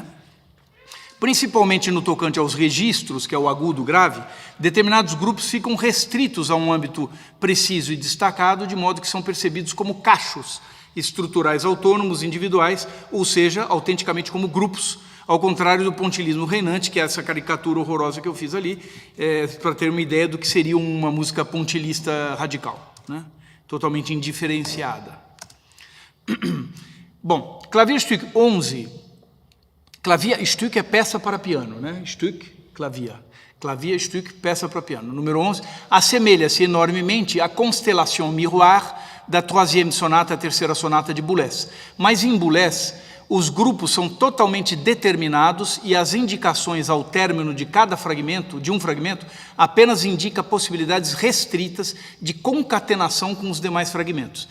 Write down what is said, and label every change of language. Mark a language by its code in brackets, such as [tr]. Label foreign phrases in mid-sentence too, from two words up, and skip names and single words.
[pt] Principalmente no tocante aos registros, que é o agudo grave, determinados grupos ficam restritos a um âmbito preciso e destacado, de modo que são percebidos como cachos estruturais autônomos, individuais, ou seja, autenticamente como grupos, ao contrário do pontilhismo reinante, que é essa caricatura horrorosa que eu fiz ali, para ter uma ideia do que seria uma música pontilhista radical, né? totalmente indiferenciada. Bom, Klavierstück 11. Klavierstück é peça para piano, né? [de] Stück, clavier. Klavierstück, [pt] peça para piano. Número 11, assemelha-se enormemente à Constellation Miroir da 3ª sonata, a 3ª sonata de Boulez. Mas em Boulez, os grupos são totalmente determinados e as indicações ao término de cada fragmento, de um fragmento, apenas indica possibilidades restritas de concatenação com os demais fragmentos.